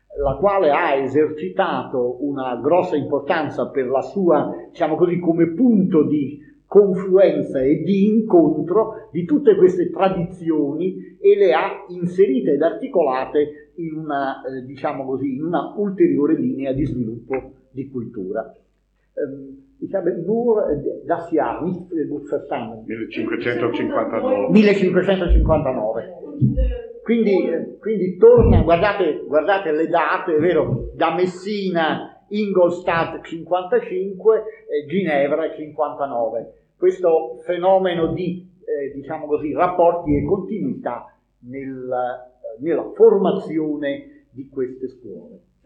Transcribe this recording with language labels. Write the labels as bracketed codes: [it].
[it] la quale ha esercitato una grossa importanza per la sua, diciamo così, come punto di confluenza e di incontro di tutte queste tradizioni e le ha inserite ed articolate in una, diciamo così, in una ulteriore linea di sviluppo di cultura. [de] Ich habe nur das Jahr, nicht verstanden. 1559. [it] Quindi torna, guardate le date, è vero, da Messina, Ingolstadt 55, Ginevra 59. Questo fenomeno di, diciamo così, rapporti e continuità nella formazione di queste scuole.